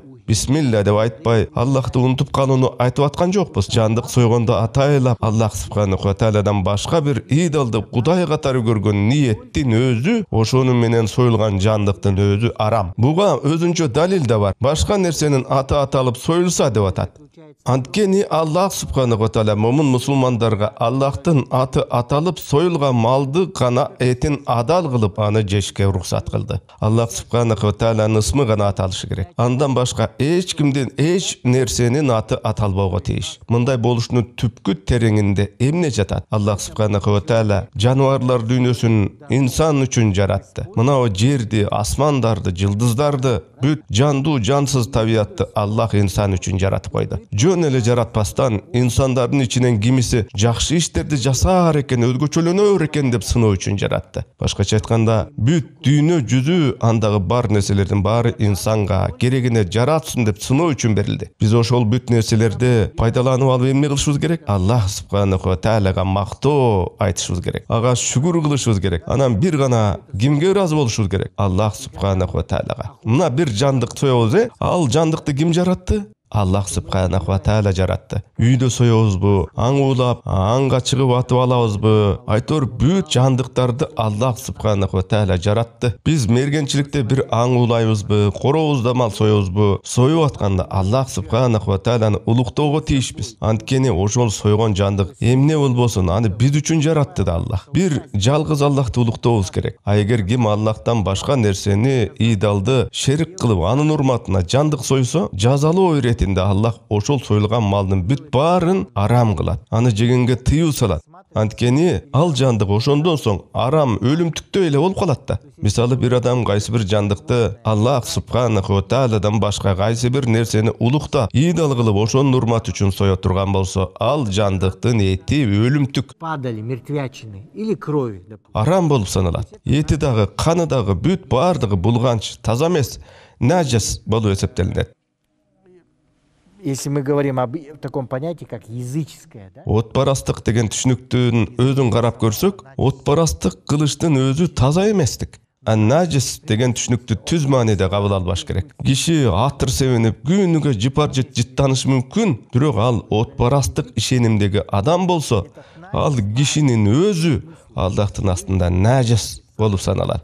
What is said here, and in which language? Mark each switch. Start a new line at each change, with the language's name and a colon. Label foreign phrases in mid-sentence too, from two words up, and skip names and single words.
Kyrgyz: Бисмилля деп айтпай, Аллахты унутуп калууну айтып аткан жокпуз. Жандык сойгондо атайлап
Arabic: الله سبحانه وتعالى
Kyrgyz: башка бир идолду кудай катары көргөн ниеттин өзү, ошонун менен союлган жандыктын өзү арам. Буга өзүнчө далил да бар. Башка нерсенин аты аталып союлса деп атат. Анткени
Arabic: الله سبحانه وتعالى
Kyrgyz: момун мусулмандарга Аллахтын аты аталып союлган малды гана этин адал кылып аны жешке уруксат кылды.
Arabic: الله سبحانه وتعالى
Kyrgyz: ысмы гана аталышы керек. Андан башка эч кимдин эч нерсенин аты аталбоого тийиш. Мындай болушунун түпкү тереңинде эмне жатат?
Arabic: الله سبحانه وتعالى
Kyrgyz: жаныбарлар дүйнөсүн инсан үчүн жаратты. Мына жерди, асмандарды, жылдыздарды, бүт жандуу, жансыз табиятты Аллах инсан үчүн жаратып койду. Жөн эле жаратпастан инсандардын ичинен кимиси жакшы иштерди жасаар экен, өзгөчөлөнөр экен деп сыноо үчүн жаратты. Башкача айтканда, бүт дүйнө жүзү, андагы бар нерселердин баары инсанга керегине жаратсын деп сыноо үчүн берилди. Биз ошол бүт нерселерди пайдаланып алып эмне кылышыбыз керек?
Arabic: الله سبحانه وتعالى
Kyrgyz: мактоо айтышыбыз керек. Ага шүгүр кылышыбыз керек. Анан бир гана кимге ыраазы болушубуз керек?
Arabic: الله سبحانه وتعالى.
Kyrgyz: Мына бир жандык соебуз, ал жандыкты ким жаратты?
Arabic: الله سبحانه وتعالى
Kyrgyz: жаратты. Үйдө соёбузбу, аң улап, аңга чыгып атып алабызбы? Айтор бүт жандыктарды
Arabic: الله سبحانه وتعالى
Kyrgyz: жаратты. Биз мергенчиликте бир аң улайбызбы, коробузда мал соёбузбу? Союп атканда
Arabic: الله سبحانه وتعالى
Kyrgyz: улуктоого тийишпиз. Анткени ошол сойгон жандык эмне болбосун, аны биз үчүн жаратты да Аллах. Бир жалгыз Аллахты улуктообуз керек. А эгер ким Аллахтан башка нерсени, идалды шерик кылып, анын урматына жандык сойсо, жазалоо иретинде Аллах ошол союлган малдын бүт баарын арам кылат. Аны жегенге тыюу салат. Анткени ал жандык ошондон соң арам өлүмтүктөй эле болуп калат да. Мисалы бир адам кайсы бир жандыкты
Arabic: الله سبحانه وتعالى
Kyrgyz: башка кайсы бир нерсени улуктап, идал кылып ошонун урматы үчүн сое турган болсо, ал жандыктын эти өлүмтүк,
Russian: падали, мертвячины или крови.
Kyrgyz: арам болуп саналат. Эти дагы, каны дагы бүт баардыгы булганч, таза эмес, нажас болуп эсептелинет.
Russian: Если мы говорим об таком понятии, как языческое, да?
Kyrgyz: Отпарастык деген түшүнүктүн өзүн карап көрсөк, отпарастык кылыштын өзү таза эместик. Нажис деген түшүнүктү түз мааниде кабыл албаш керек. Киши атыр себенип, күнүгө жыпар жет жыттанышы мүмкүн, бирок ал отпарастык ишенимдеги адам болсо, ал кишинин өзү Аллахтын астында нажис болуп саналат.